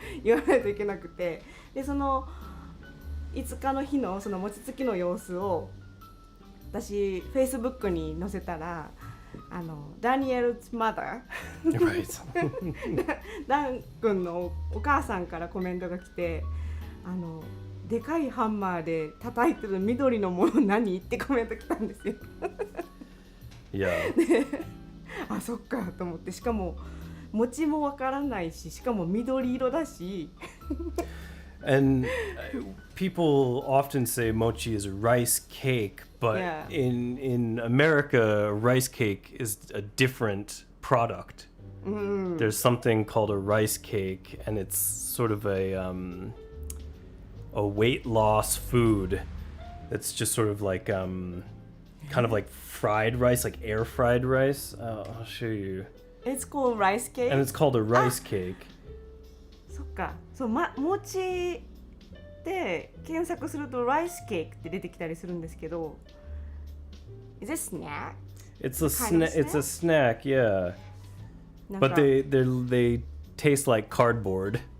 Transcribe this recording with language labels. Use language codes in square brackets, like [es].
[ja] 言わないといけなくて、でその5日の日のその餅つきの様子を私 Facebook に載せたらダニエルズマダーダン君のお母さんからコメントが来てでかいハンマーで叩いてる緑のもの何ってコメント来たんですよ [en] Yeah. [ja] であそっかと思って、しかも餅もわからないし、しかも緑色だし [en] And people often say mochi is a rice cake, but Yeah. in America, a rice cake is a different product. There's something called a rice cake, and it's sort of a weight loss food. It's just sort of like kind of like fried rice, like air fried rice. I'll show you. It's called rice cake. And it's called a rice cake. [ja] そっか、そう、餅で検索するとライスケーキって出てきたりするんですけど、 [en] Is it snack? It's a snack, yeah. [ja] なんか [en] But they taste like cardboard.